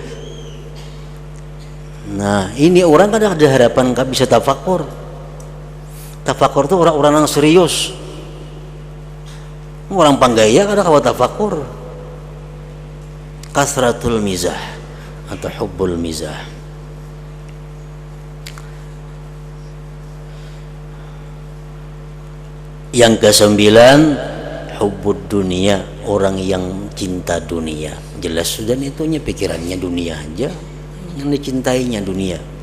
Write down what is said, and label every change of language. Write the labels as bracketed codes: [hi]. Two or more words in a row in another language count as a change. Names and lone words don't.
[bjn] Nah, ini orang kada ada harapan kau bisa tafakur. Tafakur itu orang-orang yang serius. Orang panggaya kada kau tafakur. [ar] Kasratul mizah atau hubbul mizah. [bjn] Yang kesembilan, [ar] hubbud dunia, [bjn] orang yang cinta dunia. Jelas sudah itunya pikirannya dunia aja, yang dicintainya dunia.